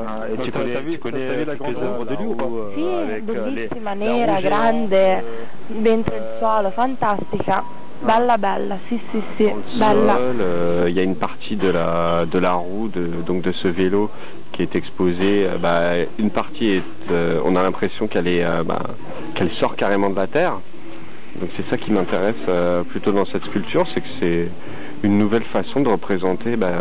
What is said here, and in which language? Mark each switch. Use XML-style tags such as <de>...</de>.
<fr>Et tu connais la grande œuvre de lui ou pas?</fr> <it>Sì, bellissima, nera, grande, dentro il suolo, fantastica. Bella, bella, sì, bella.</it> <fr>Il y a une partie de la roue donc de ce vélo qui est exposée. Une partie est, on a l'impression qu'elle sort carrément de la terre. Donc c'est ça qui m'intéresse plutôt dans cette sculpture, c'est que c'est une nouvelle façon de représenter.</fr>